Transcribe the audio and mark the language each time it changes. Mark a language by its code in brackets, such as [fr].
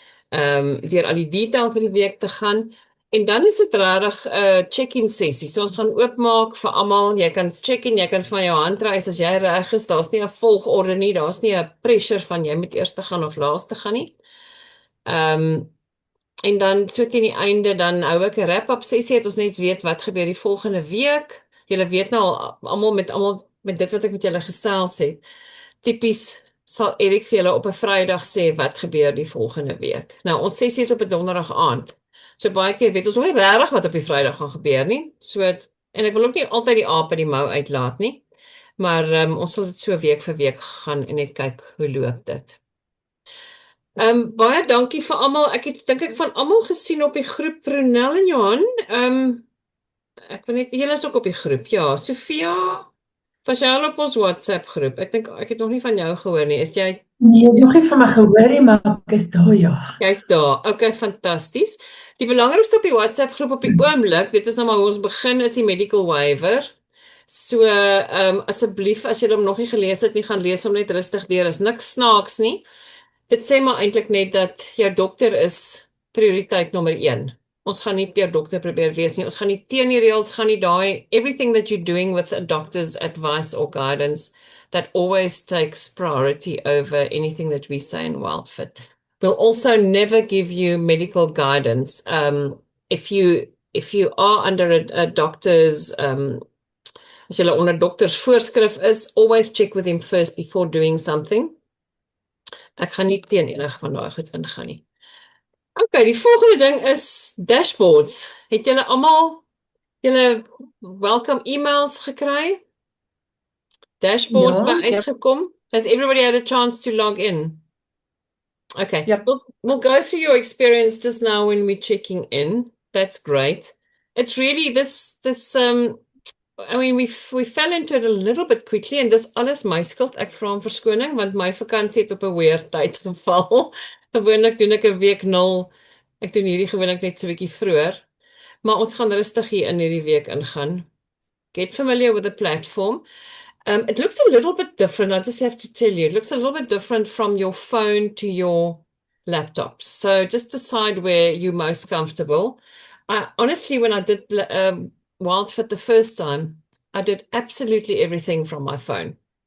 [af] Deur al die detail vir die week te gaan, en dan is dit regtig 'n check-in sessie, so ons gaan oopmaak vir almal, jy kan check-in, jy kan van jou hand reis as jy reg is, daar's nie 'n volgorde nie, daar's nie 'n pressure van jy moet eers te gaan of laaste gaan nie. En dan so teen die einde, dan hou ek 'n wrap-up sessie, het ons net weet wat gebeur die volgende week. Julle weet nou al, almal met dit wat ek met julle gesels het. Tipies sal Erik vir julle op 'n Vrydag sê wat gebeur die volgende week. Nou, ons sessie is op 'n Donderdag aand. So baie keer weet ons nog nie regtig wat op die Vrydag gaan gebeur nie. So, en ek wil ook nie altyd die aap uit die mou uitlaat nie. Maar ons sal dit so week vir week gaan en net kyk hoe loop dit. Baie dankie vir almal. Ek het dink ek van almal gesien op die groep, Brunel en Johan. Ek weet net, julle is ook op die groep. Ja, Sofia, was jy al op ons WhatsApp groep? Ek dink ek het nog nie van jou gehoor nie. Is jy? Nee, ek het nog nie van my gehoor nie, maar ek is daar, ja. Jy's daar. Okay, fantasties. Die belangrikste op die WhatsApp groep op die oomblik, dit is nou maar hoe ons begin, is die medical waiver. So, asseblief, as jy hom nog nie gelees het nie, gaan lees hom net rustig deur. Is niks snaaks nie. Dit sê maar eintlik net dat jou dokter is prioriteit nommer 1. Ons gaan nie per dokter probeer wees nie. Ons gaan nie teen die reëls gaan nie daai. [en] Everything that you're doing with a doctor's advice or guidance, that always takes priority over anything that we say in WildFit. We'll also never give you medical guidance. If you are under a doctor's, [af] as jy onder dokters voorskrif is, [en] always check with him first before doing something. [af] Ek gaan nie teen enige van daai goed ingaan nie. Okay, die volgende ding is dashboards. Het julle almal julle welcome emails gekry? Dashboards by uitgekom? [en] Has everybody had a chance to log in? Okay, Yep. We'll go through your experience just now when we're checking in. That's great. It's really this I mean, we fell into it a little bit quickly, [af] en dis alles my skuld. Ek vra om verskoning, want my vakansie het op 'n weer tyd geval. Gewoonlik doen ek 'n week 0. Ek doen hierdie gewoonlik net so 'n bietjie vroeër. Maar ons gaan rustig hier in hierdie week ingaan. [en] Get familiar with the platform. It looks a little bit different. I just have to tell you, it looks a little bit different from your phone to your laptops. So just decide where you're most comfortable. Honestly, when I did WildFit the first time, I did absolutely everything from my phone.